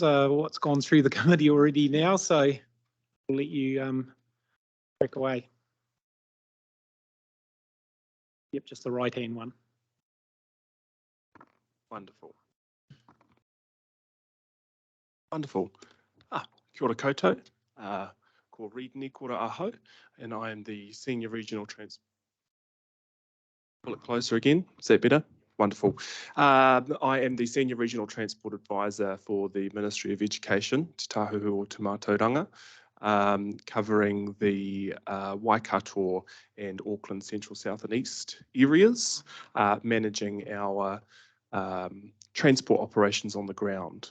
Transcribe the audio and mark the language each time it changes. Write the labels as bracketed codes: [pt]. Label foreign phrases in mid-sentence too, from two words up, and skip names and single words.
[en] What's gone through the committee already now, so we'll let you crack away. Yep, just the right-hand one. Wonderful. Wonderful. [mi] Kia ora koutou. Ko Reid ni kora aho, [en] and I am the Senior Regional Transport. Pull it closer again. Is that better? Wonderful. I am the Senior Regional Transport Advisor for the Ministry of Education, Te Tahuhu o Te Mātauranga, covering the Waikato and Auckland Central, South and East areas, managing our transport operations on the ground.